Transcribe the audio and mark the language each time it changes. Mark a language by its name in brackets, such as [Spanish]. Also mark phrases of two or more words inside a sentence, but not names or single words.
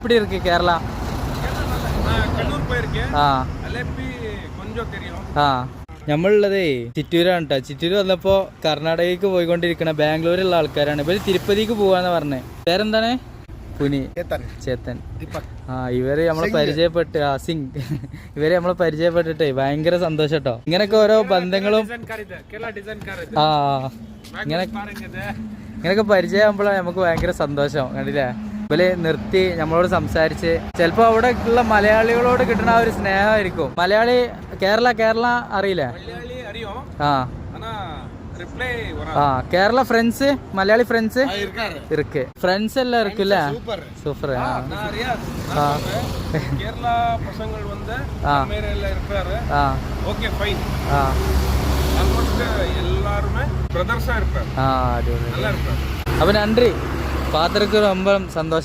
[Tamil] எப்படி இருக்கு கேரளா? கண்ணூர் போயிருக்கேன். அலப்பி கொஞ்சம் தெரியும். [Malayalam] നമ്മളുള്ളതേ ചിറ്റൂരാണ് കേട്ടോ. ചിറ്റൂര് വന്നപ്പോ കർണാടകയ്ക്ക് പോയിക്കൊണ്ടിരിക്കണ ബാംഗ്ലൂരുള്ള ആൾക്കാരാണ്. ഇവര് തിരുപ്പതിക്ക് പോവാന്ന് പറഞ്ഞേ. പേരെന്താണ്? പുനി, ചേത്തൻ. ഇവര് നമ്മളെ പരിചയപ്പെട്ട് സിംഗ് ഇവര് നമ്മളെ പരിചയപ്പെട്ടിട്ടേ ഭയങ്കര സന്തോഷം കേട്ടോ. ഇങ്ങനൊക്കെ ഓരോ ബന്ധങ്ങളും ഇങ്ങനൊക്കെ പരിചയമാകുമ്പോഴാണ് നമുക്ക് ഭയങ്കര സന്തോഷം. കണ്ടില്ലേ, ഇവര് നിർത്തി നമ്മളോട് സംസാരിച്ച് ചിലപ്പോ അവിടെ ഉള്ള മലയാളികളോട് കിട്ടുന്ന ആ ഒരു സ്നേഹമായിരിക്കും. മലയാളി കേരള അറിയില്ലേ? [Tamil] കേരള ഫ്രണ്ട്സ്, മലയാളി ഫ്രണ്ട്സ് இருக்கு. ஃப்ரெண்ட்ஸ் எல்லாம் இருக்குல்ல? சூப்பர். கேரளா பசங்கள் வந்து மேரேல இருக்காரு. [English] okay fine. [Tamil] ஆல்மோஸ்ட் எல்லாரும் பிரதர்ஸா இருப்பாங்க. நல்லா இருப்பாங்க. அப்ப நன்றி. பாத்திரக்கு ரொம்ப சந்தோஷம்.